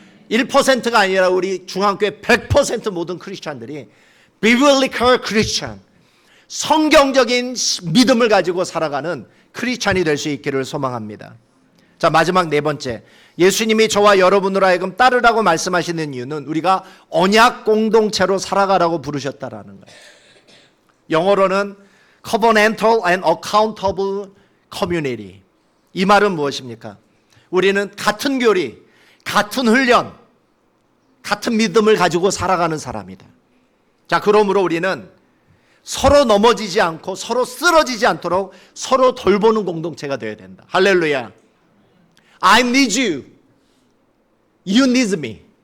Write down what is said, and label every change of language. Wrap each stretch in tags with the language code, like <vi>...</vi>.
<ko>1%가 아니라 우리 중앙교회 100% 모든 크리스찬들이</ko> <en>biblical Christian,</en> <ko>성경적인 믿음을 가지고 살아가는 크리스찬이 될 수 있기를 소망합니다. 자, 마지막 네 번째, 예수님이 저와 여러분으로 하여금 따르라고 말씀하시는 이유는 우리가 언약 공동체로 살아가라고 부르셨다라는 거예요. 영어로는</ko> <en>covenantal and accountable community.</en> <ko>이 말은 무엇입니까? 우리는 같은 교리, 같은 훈련, 같은 믿음을 가지고 살아가는 사람이다. 자, 그러므로 우리는 서로 넘어지지 않고 서로 쓰러지지 않도록 서로 돌보는 공동체가 되어야 된다.</ko> <en>할렐루야. I need you. You need me.</en>